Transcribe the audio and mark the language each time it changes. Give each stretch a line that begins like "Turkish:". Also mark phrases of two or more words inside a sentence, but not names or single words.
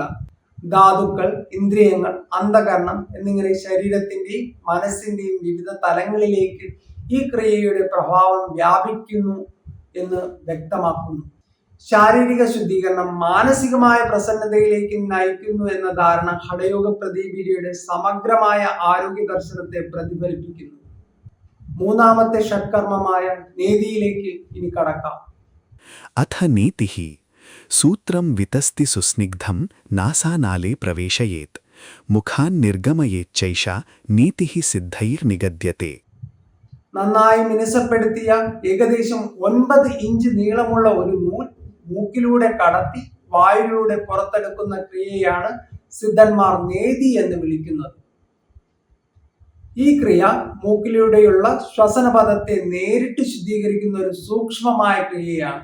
Malayalam: ധാതുക്കൾ, ഇന്ദ്രിയങ്ങൾ, അന്ധകരണം എന്നിങ്ങനെ ശരീരത്തിന്റെയും മനസ്സിന്റെയും വിവിധ തലങ്ങളിലേക്ക് ഈ ക്രിയയുടെ പ്രഭാവം വ്യാപിക്കുന്നു എന്ന് വ്യക്തമാക്കുന്നു. ശാരീരിക ശുദ്ധീകരണം മാനസികമായ പ്രസന്നതയിലേക്ക് നയിക്കുന്നു എന്ന ധാരണ ഹഠയോഗ പ്രദീപികയുടെ സമഗ്രമായ ആരോഗ്യ ദർശനത്തെ പ്രതിഫലിപ്പിക്കുന്നു. മൂന്നാമത്തെ ഷഡ്കർമ്മമായ നേതിയിലേക്ക് ഇനി കടക്കാം.
Sanskrit: अथ नीतिः सूत्रं वितस्ति सुस्निग्धं नासानाले प्रवेशयेत् मुखान् निर्गमयेच्चैषा नीतिः सिद्धैर्निगद्यते.
Malayalam: നന്നായി മിനുസപ്പെടുത്തിയ ഏകദേശം 9 ഇഞ്ച് നീളമുള്ള ഒരു നൂൽ മൂക്കിലൂടെ കടത്തി വായുവിലൂടെ പുറത്തെടുക്കുന്ന ക്രിയയാണ് സിദ്ധന്മാർ നേതി എന്ന് വിളിക്കുന്നത്. ഈ ക്രിയ മൂക്കിലൂടെയുള്ള ശ്വസനപഥത്തെ നേരിട്ട് ശുദ്ധീകരിക്കുന്ന ഒരു സൂക്ഷ്മമായ ക്രിയയാണ്.